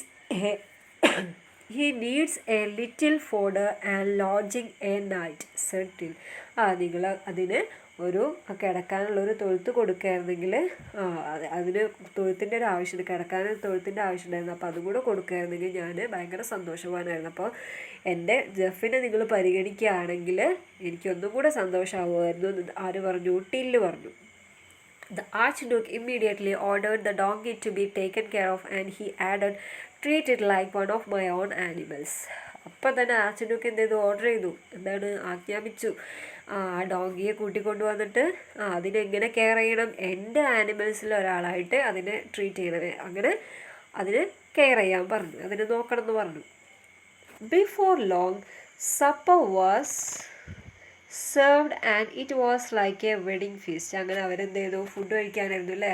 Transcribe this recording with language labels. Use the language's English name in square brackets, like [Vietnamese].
[English] He needs a little fodder and lodging a night, said Till. [Malayalam] നിങ്ങൾ അതിന് ഒരു കിടക്കാനുള്ളൊരു തൊഴുത്ത് കൊടുക്കുകയായിരുന്നെങ്കിൽ, അതിന് തൊഴുത്തിൻ്റെ ഒരു ആവശ്യമുണ്ട്, കിടക്കാൻ തൊഴുത്തിൻ്റെ ആവശ്യമുണ്ടായിരുന്നു, അപ്പോൾ അതും കൂടെ കൊടുക്കുകയായിരുന്നെങ്കിൽ ഞാൻ ഭയങ്കര സന്തോഷവാനായിരുന്നു. അപ്പോൾ എൻ്റെ ജെഫിനെ നിങ്ങൾ പരിഗണിക്കുകയാണെങ്കിൽ എനിക്കൊന്നും കൂടെ സന്തോഷമാകുമായിരുന്നു എന്ന് ആര് പറഞ്ഞു? ടില്ല് പറഞ്ഞു. [English] The Archduke immediately ordered the donkey to be taken care of and he added, treat it like one of my own animals. [Malayalam] അപ്പം തന്നെ ആർച്ച്ഡ്യൂക്ക് എന്ത് ചെയ്തു? ഓർഡർ ചെയ്തു, എന്താണ്, ആജ്ഞാപിച്ചു, ആ ഡോങ്കിയെ കൂട്ടിക്കൊണ്ടു വന്നിട്ട് അതിനെങ്ങനെ കെയർ ചെയ്യണം, എൻ്റെ ആനിമൽസിൽ ഒരാളായിട്ട് അതിനെ ട്രീറ്റ് ചെയ്യണമേ, അങ്ങനെ അതിനെ കെയർ ചെയ്യാൻ പറഞ്ഞു, അതിനെ നോക്കണം എന്ന് പറഞ്ഞു. [English] Before long supper was served and it was like a wedding feast. [Malayalam] അങ്ങനെ അവരെന്ത് ചെയ്തു? ഫുഡ് കഴിക്കാനായിരുന്നു അല്ലേ?